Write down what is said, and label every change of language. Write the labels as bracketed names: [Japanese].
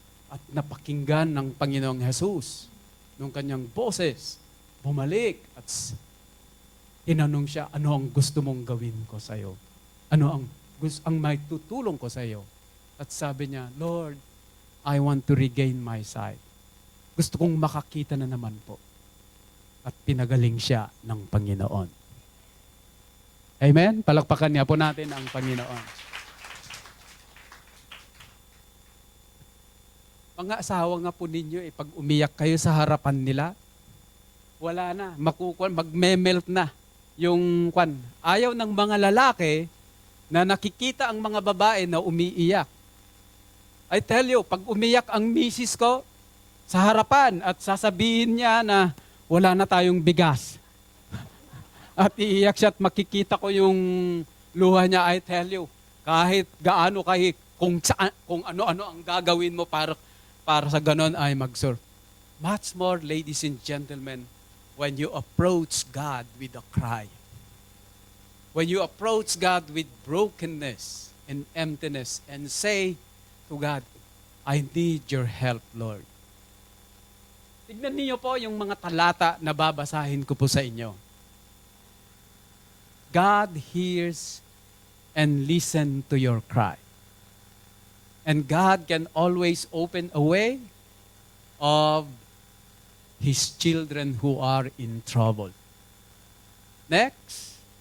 [Filipino] At napakinggan ng Panginoong Jesus nung kanyang boses, bumalik at tinanong siya, ano ang gusto mong gawin ko sa iyo? Ano ang may tutulong ko sa iyo? At sabi niya, [English] Lord, I want to regain my sight. [Filipino] Gusto kong makakita na naman po. At pinagaling siya ng Panginoon. Amen? Palakpakan niya po natin ang Panginoon. Mga asawa nga po ninyo, pag umiyak kayo sa harapan nila, wala na, magme-melt na yung kwan. Ayaw ng mga lalaki na nakikita ang mga babae na umiiyak. [English] I tell you, [Filipino] pag umiyak ang misis ko sa harapan at sasabihin niya na wala na tayong bigas. At iiyak siya at makikita ko yung luha niya, [English] I tell you, [Filipino] kahit gaano kung ano-ano ang gagawin mo para sa ganon ay mag-surf. [English] Much more, ladies and gentlemen, when you approach God with a cry. When you approach God with brokenness and emptiness and say to God, I need your help, Lord. [Filipino] Tignan niyo po yung mga talata na babasahin ko po sa inyo. [English] God hears and listens to your cry. And God can always open a way of His children who are in trouble. Next.